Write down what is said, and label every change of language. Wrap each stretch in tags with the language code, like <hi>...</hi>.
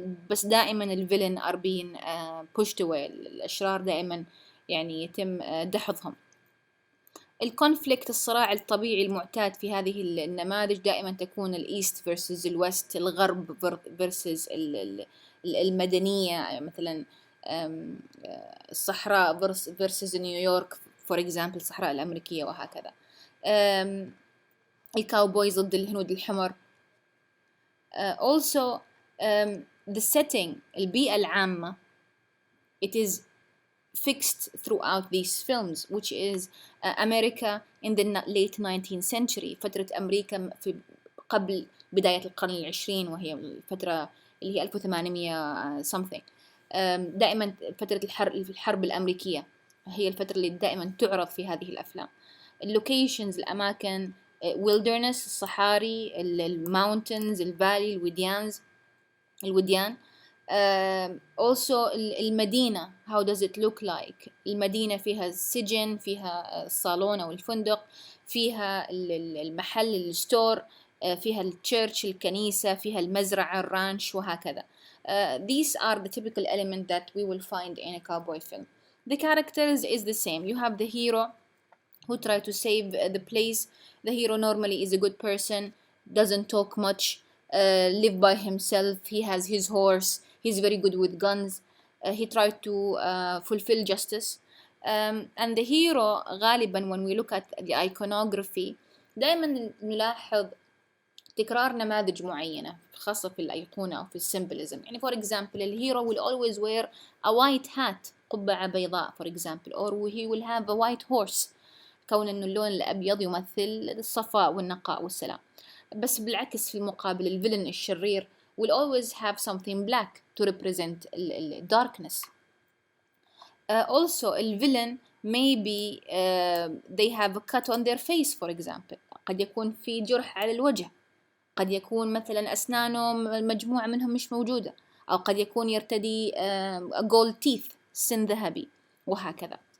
<ar>بس دائما الفيلن</ar> <en>are being pushed away.</en> <ar>الأشرار دائما يعني يتم دحضهم. الكونفليكت, الصراع الطبيعي المعتاد في هذه النماذج دائما تكون الإيست versus الوست, الغرب versus المدنية, مثلا الصحراء versus نيويورك</ar> <en>for example,</en> <ar>الصحراء الأمريكية وهكذا. الكاوبويز ضد الهنود الحمر.</ar> <en>Also the setting,</en> <ar>البيئة العامة,</ar> <en>it is fixed throughout these films, which is America in the late 19th century,</en> <ar>فترة أمريكا في قبل بداية القرن العشرين, وهي الفترة اللي هي</ar> <en>1800 something.</en> <ar>دائما فترة الحرب الأمريكية هي الفترة اللي دائما تعرض في هذه الأفلام. اللوكيشنز, الأماكن, wilderness, الصحاري, الماونتنز, الفالي, الوديان.</ar> <en>Also المدينة, how does it look like.</en> <ar>المدينة فيها السجن, فيها الصالون أو الفندق, فيها المحل, الستور, فيها التشيرش, الكنيسة, فيها المزرعة, الرانش وهكذا.</ar> <en>These are the typical elements that we will find in a cowboy film. The characters is the same. You have the hero who try to save the place. The hero normally is a good person, doesn't talk much, live by himself. He has his horse. He's very good with guns. He tried to fulfill justice. And the hero</en> <ar>غالبا</ar> <en>when we look at the iconography</en> <ar>دائما نلاحظ تكرار نماذج معينة خاصة في الأيقونة أو في السيمبلزم. يعني</ar> <en>for example الهيرو will always wear a white hat,</en> <ar>قبعة بيضاء</ar> <en>for example, or he will have a white horse,</en> <ar>كون أنه اللون الأبيض يمثل الصفاء والنقاء والسلام. بس بالعكس في المقابل الفيلن الشرير</ar> <en>will always have something black to represent darkness. Also الفيلن maybe they have a cut on their face for example.</en> <ar>قد يكون في جرح على الوجه, قد يكون مثلا أسنانه مجموعة منهم مش موجودة, أو قد يكون يرتدي</ar> <en>gold teeth,</en> <ar>سن ذهبي وهكذا.</ar>